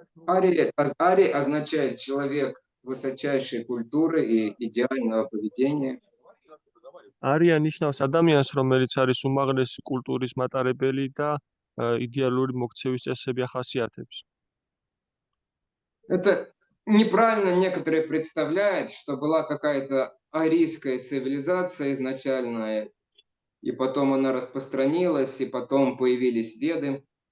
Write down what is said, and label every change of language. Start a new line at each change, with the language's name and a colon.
Russian: Арий означает человек высочайшей культуры и идеального поведения.
Georgian: არია ნიშნავს ადამიანს, რომელიც არის უმაღლესი კულტურის მატარებელი და იდეალური მოქცევის წესები ახასიათებს.
Russian: Это неправильно некоторые представляют, что была какая-то арийская цивилизация изначальная, и потом она распространилась, и потом появились веды.